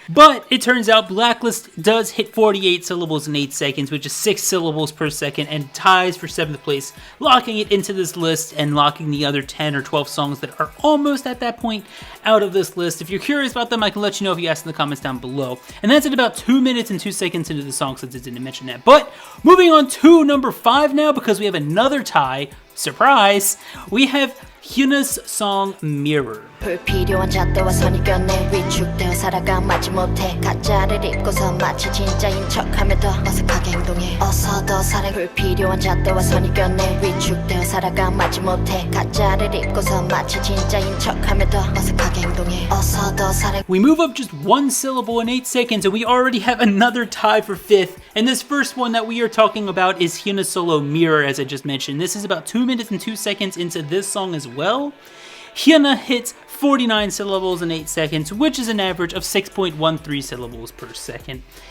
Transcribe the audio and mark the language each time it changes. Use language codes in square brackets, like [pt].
[en] But it turns out Blacklist does hit 48 syllables in 8 seconds, which is 6 syllables per second, and ties for 7th place, locking it into this list and locking the other 10 or 12 songs that are almost at that point out of this list. If you're curious about them, I can let you know if you ask in the comments down below. And that's at about 2 minutes and 2 seconds into the song, since it didn't mention that. But moving on to number 5 now, because we have another tie. Surprise! We have Hyuna's song Mirror. [ko] 불필요한 잣대와 선입견에 위축되어 살아가 마치 못해 가짜를 입고서 마치 진짜인 척하며 더 어색하게 행동해 어서 더 살아 불필요한 잣대와 선입견에 위축되어 살아가 마치 못해 가짜를 입고서 마치 진짜인 척하며 더 어색하게 행동해 어서 더 살아. [en] We move up just 1 syllable in 8 seconds and we already have another tie for 5th, and this first one that we are talking about is Hyuna's solo Mirror, as I just mentioned. This is about 2 minutes and 2 seconds into this song as well. Hyuna hits 49 syllables in 8 seconds, which is an average of 6.13 syllables per second.